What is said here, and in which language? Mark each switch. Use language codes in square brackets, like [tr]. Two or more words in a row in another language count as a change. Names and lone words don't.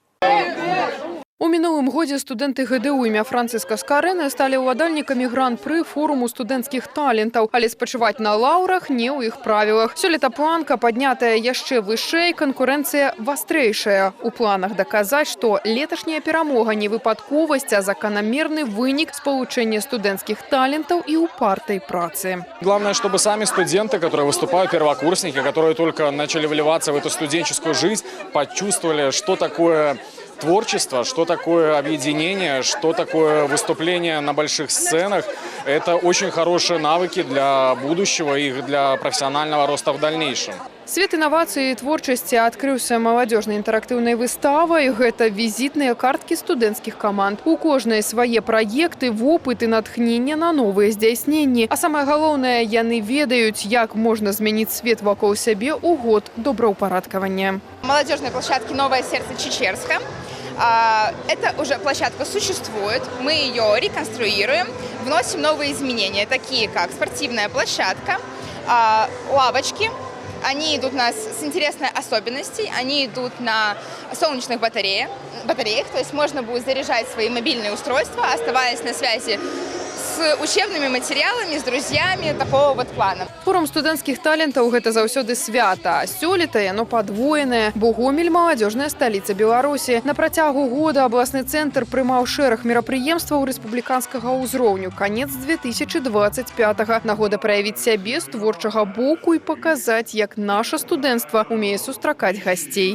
[be] У мінулым годзе студэнты ГДУ імя Францыска Скарэна сталі ўладальнікамі гран-пры форуму студэнцкіх талентаў, але спачываць на лаўрах не ў іх правілах. Сёлета планка паднятая яшчэ вышэй, канкурэнцыя вастрэйшая. У планах даказаць, што леташняя перамога не выпадковасць, а заканамерны вынік спалучэння студэнцкіх талентаў і упартай працы. [ru] Главное, чтобы сами студенты, которые выступают, первокурсники, которые только начали вливаться в эту студенческую жизнь, почувствовали, что такое творчество, что такое объединение, что такое выступление на больших сценах. Это очень хорошие навыки для будущего и для профессионального роста в дальнейшем. [be] Свет інавацыі і творчасці адкрыўся маладзёжнай інтэрактыўнай выставай. Гэта візітныя карткі студэнцкіх каманд. У кожнай свае праекты, вопыт і натхнення на новыя здзяйсненні. А самае галоўнае, яны ведаюць, як можна змяніць свет вакол сябе ў год добраўпарадкавання. [ru] Молодежной площадки «Новое сердце Чечерска». Эта уже площадка существует, мы ее реконструируем, вносим новые изменения, такие как спортивная площадка, лавочки. Они идут у нас с интересной особенностью, они идут на солнечных батареях, то есть можно будет заряжать свои мобильные устройства, оставаясь на связи с учебными материалами, с друзьями, такого вот плана. [be] Форум студэнцкіх талентаў – гэта заўсёды свята. Сёлета яно падвоенае, бо Гомель – маладзёжная сталіца Беларусі. На працягу года абласны цэнтр прымаў шэраг мерапрыемстваў рэспубліканскага ўзроўню. Канец 2025-го. Нагода праявіць сябе з творчага боку і паказаць, як наша студэнцтва умее сустракаць гасцей.